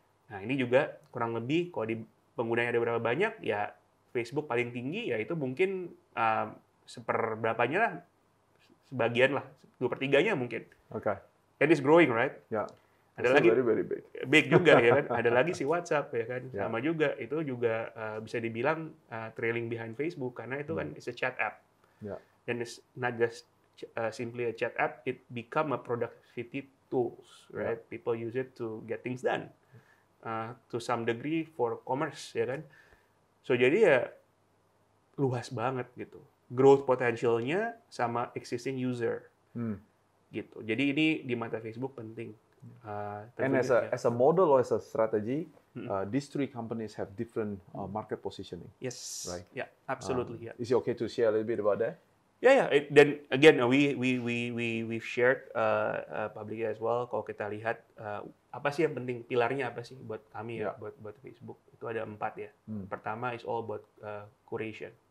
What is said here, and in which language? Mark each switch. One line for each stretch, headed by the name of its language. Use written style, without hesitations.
Indonesian: Nah, ini juga kurang lebih, kalau di penggunanya ada berapa banyak, ya Facebook paling tinggi, ya itu mungkin seperberapanya lah, sebagian lah, 2/3-nya mungkin.
English: Okay. And it's growing, right?
Indonesian: Ya. Ada lagi
English: very, very big.
Indonesian: Big juga ya kan. Ada lagi si WhatsApp ya kan. Ya. Sama juga itu juga bisa dibilang trailing behind Facebook karena itu kan
English: it's a chat app.
Indonesian: Ya.
English: Dan it's not just simply a chat app, it become a productivity tools, right? People use it to get things done. To some degree for commerce
Indonesian: ya kan. So jadi ya luas banget gitu. Growth potentialnya sama existing user. Gitu. Jadi ini di mata Facebook penting.
English: And as a model or as a strategy, these 3 companies have different market positioning. Yes. Right. Yeah, absolutely. Yeah. Is it okay to share a little bit about that? Yeah. Then again, we've shared publicly as well.
Indonesian: Kalau kita lihat apa sih yang penting, pilarnya apa sih buat kami ya, buat Facebook itu ada 4 ya.
English: Pertama is all about curation.